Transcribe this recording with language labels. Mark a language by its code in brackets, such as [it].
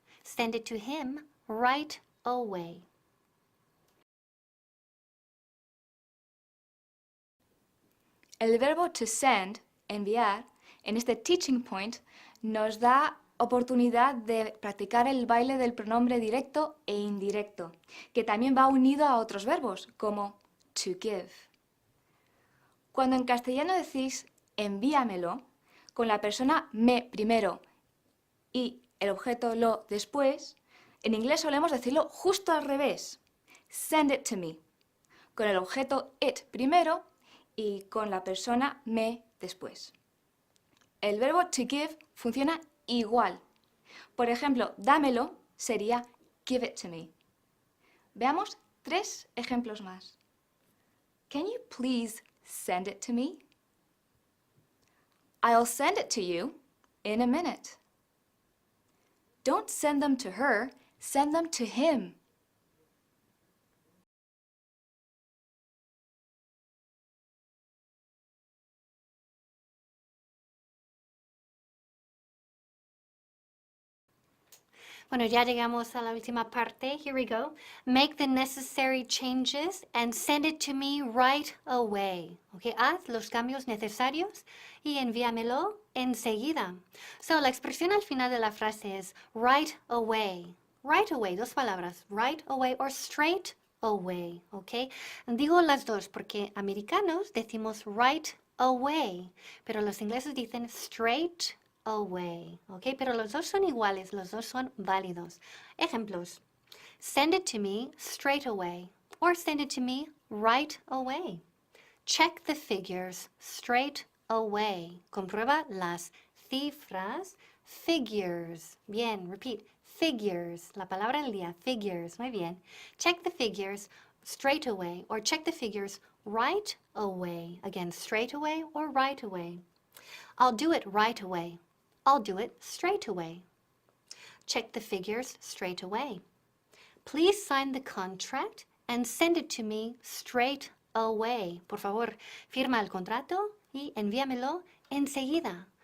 [en] Send it to him right away. [es] El verbo to send, enviar, en este teaching point nos da oportunidad de practicar el baile del pronombre directo e indirecto, que también va unido a otros verbos, como to give. Cuando en castellano decís envíamelo, con la persona me primero y el objeto lo después, en inglés solemos decirlo justo al revés. [en] Send it to me, [es] con el objeto it primero y con la persona me después. El verbo to give funciona igual. Por ejemplo, dámelo sería [en] give it to me. [es] Veamos 3 ejemplos más. [en] Can you please send it to me? I'll send it to you in a minute. Don't send them to her, send them to him. [es] Bueno, ya llegamos a la última parte. [en] Here we go. Make the necessary changes and send it to me right away. [es] Okay, haz los cambios necesarios y envíamelo enseguida. So, la expresión al final de la frase es [en] right away. [es] Right away, dos palabras. [en] Right away or straight away. [es] Okay, digo las dos porque americanos decimos [en] right away, [es] pero los ingleses dicen [en] straight away, [es] ¿ok? Pero los dos son iguales, los dos son válidos. Ejemplos. [en] Send it to me straight away or send it to me right away. Check the figures straight away. [es] Comprueba las cifras. Figures. Bien, repeat. Figures. La palabra del día. Figures. Muy bien. [en] Check the figures straight away or check the figures right away. Again, straight away or right away. I'll do it right away. I'll do it straight away. Check the figures straight away. Please sign the contract and send it to me straight away. [es] Por favor, firma el contrato y envíamelo enseguida.